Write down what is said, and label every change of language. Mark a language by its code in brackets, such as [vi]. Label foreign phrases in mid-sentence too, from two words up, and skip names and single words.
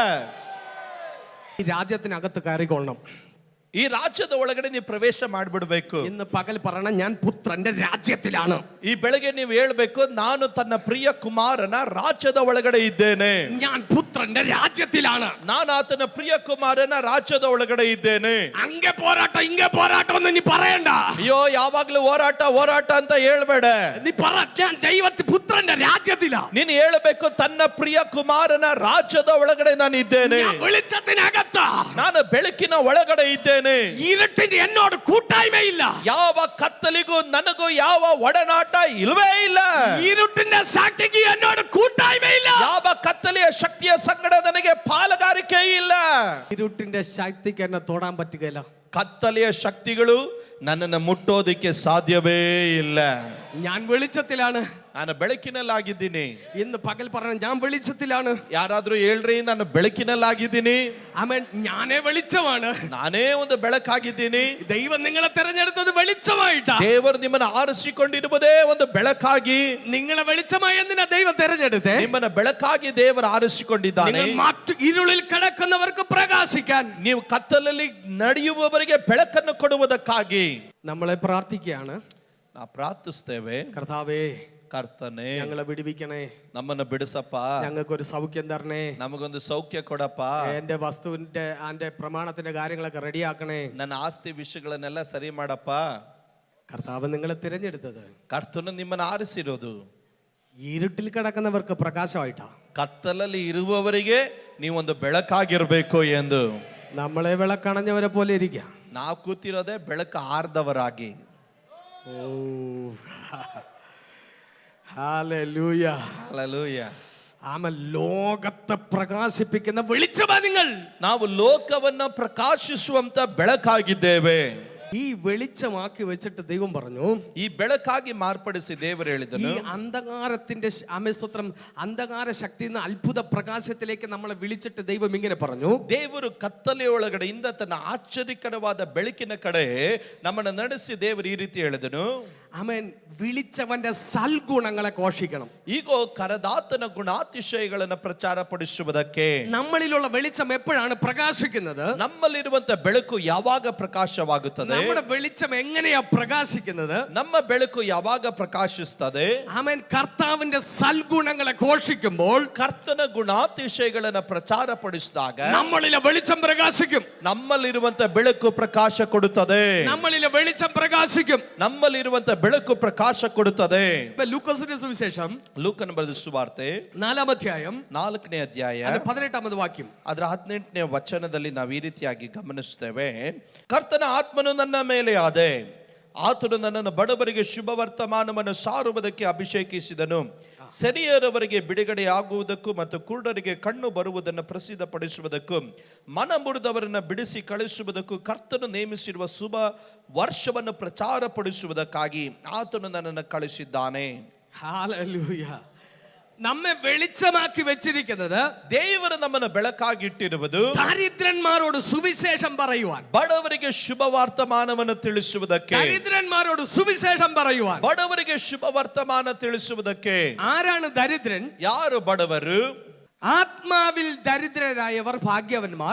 [ml] ഈ രാജ്യത്തിനകത്ത് കയറിക്കൊള്ളണം. [kn] ಈ ರಾಜ್ಯದ ಒಳಗಡೆ ನೀವು ಪ್ರವೇಶ ಮಾಡಿಬಿಡ್ಬೇಕು. [ml] ഇന്ന് പകൽ പറയണം, ഞാൻ പുത്രന്റെ രാജ്യത്തിലാണ്. [kn] ಈ ಬೆಳಗ್ಗೆ ನೀವು ಹೇಳ್ಬೇಕು, ನಾನು ತನ್ನ ಪ್ರಿಯ ಕುಮಾರನ ರಾಜ್ಯದ ಒಳಗಡೆ ಇದ್ದೇನೆ. [ml] ഞാൻ പുത്രന്റെ രാജ്യത്തിലാണ്. [kn] ನಾನು ಆತನ ಪ್ರಿಯ ಕುಮಾರನ ರಾಜ್ಯದ ಒಳಗಡೆ ಇದ್ದೇನೆ. [ml] അങ്ങേ പോരാട്ടം ഇങ്ങേ പോരാട്ടം ഒന്നും നീ പറയണ്ട. [kn] ಅಯ್ಯೋ, ಯಾವಾಗ್ಲೂ ಹೋರಾಟ ಅಂತ ಹೇಳ್ಬೇಡ. [ml] നീ പറ, ഞാൻ ദൈവത്തിന്റെ പുത്രന്റെ രാജ്യത്തിലാ. [kn] ನೀನು ಹೇಳಬೇಕು, ತನ್ನ ಪ್ರಿಯ ಕುಮಾರನ ರಾಜ್ಯದ ಒಳಗಡೆ ನಾನು ಇದ್ದೇನೆ. [ml] ഞാൻ വെളിച്ചത്തിനകത്താ. [kn] ನಾನು ಬೆಳಕಿನ ಒಳಗಡೆ ಇದ್ದೇನೆ. [ml] ഇരുട്ടിന്റെ എന്നോട് കൂട്ടായ്മയില്ല. [kn] ಯಾವ ಕತ್ತಲಿಗೂ ನನಗೂ ಯಾವ ಒಡನಾಟ ಇಲ್ವೇ ಇಲ್ಲ. [ml] ഇരുട്ടിന്റെ ശക്തിക്ക് എന്നോട് കൂട്ടായ്മയില്ല. [kn] ಯಾವ ಕತ್ತಲೆಯ ಶಕ್ತಿಯ ಸಂಗಡ ನನಗೆ ಪಾಲುಗಾರಿಕೆ ಇಲ್ಲ. [ml] ഇരുട്ടിന്റെ ശക്തിക്ക് എന്നെ തൊടാൻ പറ്റുകയില്ല. [kn] ಕತ್ತಲೆಯ ಶಕ್ತಿಗಳು ನನ್ನನ್ನು ಮುಟ್ಟೋದಕ್ಕೆ ಸಾಧ್ಯವೇ ಇಲ್ಲ. [ml] ഞാൻ വെളിച്ചത്തിലാണ്. [kn] ನಾನು ಬೆಳಕಿನಲ್ಲಾಗಿದ್ದೀನಿ. [ml] ഇന്ന് പകൽ പറഞ്ഞ ഞാൻ വെളിച്ചത്തിലാണ്. [kn] ಯಾರಾದ್ರೂ ಹೇಳ್ರಿ ನಾನು ಬೆಳಕಿನಲ್ಲಾಗಿದ್ದೀನಿ. [ml] ആമേൻ. ഞാനേ വെളിച്ചമാണ്. [kn] ನಾನೇ ಒಂದು ಬೆಳಕಾಗಿದ್ದೀನಿ. [ml] ദൈവം നിങ്ങളെ തെരഞ്ഞെടുത്തത് വെളിച്ചമായിട്ടാ. [kn] ದೇವರು ನಿಮ್ಮನ್ನು ಆರಿಸಿಕೊಂಡಿರುವುದೇ ಒಂದು ಬೆಳಕಾಗಿ. [ml] നിങ്ങളെ വെളിച്ചമായി എന്തിനാ ദൈവം തെരഞ്ഞെടുത്തേ? [kn] ನಿಮ್ಮನ್ನ ಬೆಳಕಾಗಿ ದೇವರು ಆರಿಸಿಕೊಂಡಿದ್ದಾನೆ. [ml] നിങ്ങൾ മറ്റു ഇരുളിൽ കിടക്കുന്നവർക്ക് പ്രകാശിക്കാൻ, [kn] ನೀವು ಕತ್ತಲಲ್ಲಿ ನಡೆಯುವವರಿಗೆ ಬೆಳಕನ್ನು ಕೊಡುವುದಕ್ಕಾಗಿ [ml] നമ്മളെ പ്രാർത്ഥിക്കുകയാണ്. [kn] ನಾವು ಪ್ರಾರ್ಥಿಸ್ತೇವೆ. [ml] കർത്താവേ, [kn] ಕರ್ತನೆ, [ml] ഞങ്ങളെ വിടുവിക്കണേ. [kn] ನಮ್ಮನ್ನು ಬಿಡಿಸಪ್ಪ. [ml] ഞങ്ങൾക്കൊരു സൗഖ്യം തരണേ. [kn] ನಮಗೊಂದು ಸೌಖ್ಯ ಕೊಡಪ್ಪ. [ml] എന്റെ വസ്തുവിന്റെ അതിന്റെ പ്രമാണത്തിന്റെ കാര്യങ്ങളൊക്കെ റെഡിയാക്കണേ. [kn] ನನ್ನ ಆಸ್ತಿ ವಿಷಯಗಳನ್ನೆಲ್ಲ ಸರಿ ಮಾಡಪ್ಪ. [ml] കർത്താവ് നിങ്ങളെ തിരഞ്ഞെടുത്തത് [kn] ಕರ್ತನು ನಿಮ್ಮನ್ನು ಆರಿಸಿರೋದು [ml] ഇരുട്ടിൽ കിടക്കുന്നവർക്ക് പ്രകാശമായിട്ടാ. [kn] ಕತ್ತಲಲ್ಲಿ ಇರುವವರಿಗೆ ನೀವೊಂದು ಬೆಳಕಾಗಿರ್ಬೇಕು ಎಂದು. [ml] നമ്മളെ വിളക്കണഞ്ഞവരെ പോലെ ഇരിക്കുക. [kn] ನಾವು ಕೂತಿರೋದೇ ಬೆಳಕು ಆರ್ದವರಾಗಿ. [ml] ഓ, ഹല്ലേലൂയ. [kn] ಹಲ್ಲೆಲೂಯ. [ml] ആമേൻ. ലോകത്തെ പ്രകാശിപ്പിക്കുന്ന വെളിച്ചമാ നിങ്ങൾ. [kn] ನಾವು ಲೋಕವನ್ನ ಪ್ರಕಾಶಿಸುವಂತ ಬೆಳಕಾಗಿದ್ದೇವೆ. [ml] ഈ വെളിച്ചമാക്കി വെച്ചിട്ട് ദൈവം പറഞ്ഞു, [kn] ಈ ಬೆಳಕಾಗಿ ಮಾರ್ಪಡಿಸಿ ದೇವರು [ml] ഈ [kn] ಹೇಳಿದನು, [ml] അന്ധകാരത്തിന്റെ ആമേസ്തോത്രം അന്ധകാര ശക്തിയിൽ നിന്ന് അത്ഭുത പ്രകാശത്തിലേക്ക് നമ്മളെ വിളിച്ചിട്ട് ദൈവം ഇങ്ങനെ പറഞ്ഞു, [kn] ದೇವರು ಕತ್ತಲೆಯೊಳಗಡೆಯಿಂದ ತನ್ನ ಆಶ್ಚರ್ಯಕರವಾದ ಬೆಳಕಿನ ಕಡೆ ನಮ್ಮನ್ನು ನಡೆಸಿ ದೇವರು ಈ ರೀತಿ ಹೇಳಿದನು, [ml] ആമേൻ. വിളിച്ചവന്റെ സൽഗുണങ്ങളെ ഘോഷിക്കണം. [kn] ಈಗೋ ಕರದಾತನ ಗುಣಾತಿಶಯಗಳನ್ನು ಪ್ರಚಾರ ಪಡಿಸುವುದಕ್ಕೆ. [ml] നമ്മളിലുള്ള വെളിച്ചം എപ്പോഴാണ് പ്രകാശിക്കുന്നത്? [kn] ನಮ್ಮಲ್ಲಿರುವಂತ ಬೆಳಕು ಯಾವಾಗ ಪ್ರಕಾಶವಾಗುತ್ತದೆ? [ml] നമ്മുടെ വെളിച്ചം എങ്ങനെയാ പ്രകാശിക്കുന്നത്? [kn] ನಮ್ಮ ಬೆಳಕು ಯಾವಾಗ ಪ್ರಕಾಶಿಸುತ್ತದೆ? [ml] ആമേൻ. കർത്താവിന്റെ സൽഗുണങ്ങളെ ഘോഷിക്കുമ്പോൾ, [kn] ಕರ್ತನ ಗುಣಾತಿಶಯಗಳನ್ನು ಪ್ರಚಾರ ಪಡಿಸಿದಾಗ [ml] നമ്മളിലെ വെളിച്ചം പ്രകാശിക്കും. [kn] ನಮ್ಮಲ್ಲಿರುವಂತ ಬೆಳಕು ಪ್ರಕಾಶ ಕೊಡುತ್ತದೆ. [ml] നമ്മളിലെ വെളിച്ചം പ്രകാശിക്കും. [kn] ನಮ್ಮಲ್ಲಿರುವಂತ ಬೆಳಕು ಪ್ರಕಾಶ ಕೊಡುತ್ತದೆ. [ml] ലൂക്കോസിന്റെ സുവിശേഷം [kn] ಲೂಕನ ಬರೆದ ಸುವಾರ್ತೆ [ml] 4-ാം അധ്യായം [kn] 4ನೇ ಅಧ್ಯಾಯ [ml] 18ാമത് ವಾಕ್യം. [kn] ಅದರ 18ನೇ ವಚನದಲ್ಲಿ ನಾವು ಈ ರೀತಿಯಾಗಿ ಗಮನಿಸುತ್ತೇವೆ. ಕರ್ತನ ಆತ್ಮನು ನನ್ನ ಮೇಲೆ ಆದೆ, ಆತನು ನನ್ನನ್ನು ಬಡವರಿಗೆ ಶುಭ ವರ್ತಮಾನವನ್ನು ಸಾರುವುದಕ್ಕೆ ಅಭಿಷೇಕಿಸಿದನು, ಸೆರೆಯರವರಿಗೆ ಬಿಡುಗಡೆಯಾಗುವುದಕ್ಕೂ ಮತ್ತು ಕುರುಡರಿಗೆ ಕಣ್ಣು ಬರುವುದನ್ನು ಪ್ರಸಿದ್ಧಪಡಿಸುವುದಕ್ಕೂ, ಮನ ಮುರಿದವರನ್ನು ಬಿಡಿಸಿ ಕಳಿಸುವುದಕ್ಕೂ, ಕರ್ತನು ನೇಮಿಸಿರುವ ಶುಭ ವರ್ಷವನ್ನು ಪ್ರಚಾರಪಡಿಸುವುದಕ್ಕಾಗಿ ಆತನು ನನ್ನನ್ನು ಕಳಿಸಿದ್ದಾನೆ. [ml] ഹല്ലേലൂയ. നമ്മെ വെളിച്ചമാക്കി വെച്ചിരിക്കുന്നത് [kn] ದೇವರು ನಮ್ಮನ್ನು ಬೆಳಕಾಗಿಟ್ಟಿರುವುದು [ml] ദരിദ്രന്മാരോട് സുവിശേഷം പറയുവാൻ, [kn] ಬಡವರಿಗೆ ಶುಭ ವರ್ತಮಾನವನ್ನು ತಿಳಿಸುವುದಕ್ಕೆ. [ml] ദരിദ്രന്മാരോട് സുവിശೇഷം പറയുവാൻ. [kn] ಬಡವರಿಗೆ ಶುಭ ವರ್ತಮಾನ ತಿಳಿಸುವುದಕ್ಕೆ. [ml] ആരാണ് ദരിദ്രൻ? [kn] ಯಾರು ಬಡವರು? [ml] ആത്മാവിൽ ദരിദ്രരായവർ ഭാഗ്യവന്മാർ.